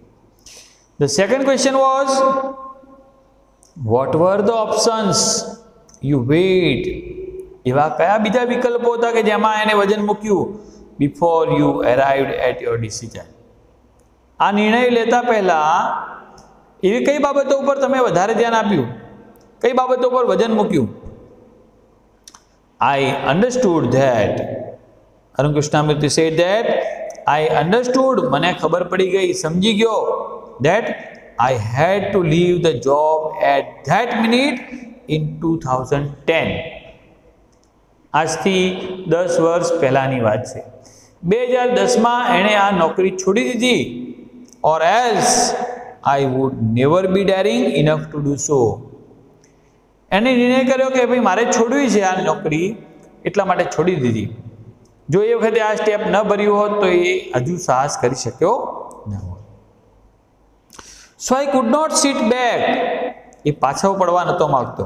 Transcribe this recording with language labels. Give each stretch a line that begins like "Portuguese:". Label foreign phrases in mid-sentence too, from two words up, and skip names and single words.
English: The second question was what were the options you weight.
Gujarati: એવા કયા બીજા વિકલ્પો હતા કે જેમાં એને વજન મૂક્યું
English: before you arrived at your decision.
Gujarati: આ નિર્ણય લેતા પહેલા એવી કઈ બાબતો ઉપર તમે વધારે ધ્યાન આપ્યું, કઈ બાબતો પર વજન મૂક્યું?
English: I understood that. અરુણ કૃષ્ણમૂર્તિ said that I understood.
Gujarati: મને ખબર પડી ગઈ, સમજી ગયો.
English: That I had to leave the job at that minute in 2010.
Gujarati: આજથી 10 વર્ષ પહેલાની વાત છે. 2010માં એણે આ નોકરી છોડી દીધી.
English: Or else I would never be daring enough to do so.
Gujarati: એને નિર્ણય કર્યો કે ભાઈ મારે છોડવી છે આ નોકરી, એટલા માટે છોડી દીધી. જો એ વખતે આ સ્ટેપ ન ભર્યું હોત તો એ હજુ સાહસ કરી શક્યો ન હોત.
English: So I could not sit back.
Gujarati: એ પાછો પડવા નહોતો માગતો.